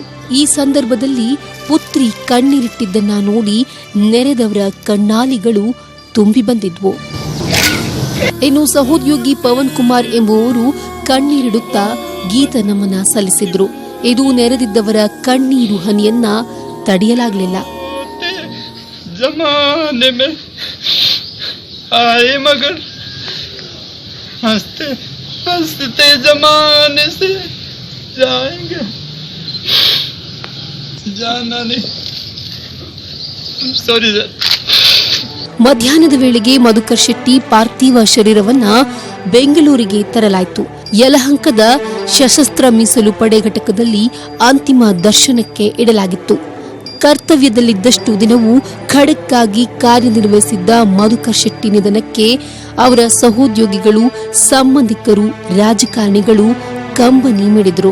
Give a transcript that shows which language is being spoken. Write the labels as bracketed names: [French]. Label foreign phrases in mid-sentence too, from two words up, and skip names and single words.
[Kannada] ಈ ಸಂದರ್ಭದಲ್ಲಿ ಪುತ್ರಿ ಕಣ್ಣೀರಿಟ್ಟಿದ್ದನ್ನ ನೋಡಿ ನೆರೆದವರ ಕಣ್ಣಾಲಿಗಳು ತುಂಬಿ ಬಂದಿದ್ವು. ಇನ್ನು ಸಹೋದ್ಯೋಗಿ ಪವನ್ ಕುಮಾರ್ ಎಂಬುವವರು ಕಣ್ಣೀರಿಡುತ್ತಾ ಗೀತ ನಮನ ಸಲ್ಲಿಸಿದ್ರು. ಇದು ನೆರೆದಿದ್ದವರ ಕಣ್ಣೀರು ಹನಿಯನ್ನ ತಡೆಯಲಾಗಲಿಲ್ಲ. [Hindi] जमाने में आए मगर हंसते हंसते जमाने से जाएंगे, जाना नहीं. [English] sorry sir. [Kannada] ಮಧ್ಯಾಹ್ನದ ವೇಳೆಗೆ ಮಧುಕರ್ ಶೆಟ್ಟಿ ಪಾರ್ಥಿವ ಶರೀರವನ್ನ ಬೆಂಗಳೂರಿಗೆ ತರಲಾಯಿತು. ಯಲಹಂಕದ ಸಶಸ್ತ್ರ ಮೀಸಲು ಪಡೆ ಘಟಕದಲ್ಲಿ ಅಂತಿಮ ದರ್ಶನಕ್ಕೆ ಇಡಲಾಗಿತ್ತು. ಕರ್ತವ್ಯದಲ್ಲಿದ್ದಷ್ಟು ದಿನವೂ ಖಡಕ್ಕಾಗಿ ಕಾರ್ಯನಿರ್ವಹಿಸಿದ್ದ ಮಧುಕರ್ ಶೆಟ್ಟಿ ನಿಧನಕ್ಕೆ ಅವರ ಸಹೋದ್ಯೋಗಿಗಳು, ಸಂಬಂಧಿಕರು, ರಾಜಕಾರಣಿಗಳು ಕಂಬನಿ ಮಿಡಿದ್ರು.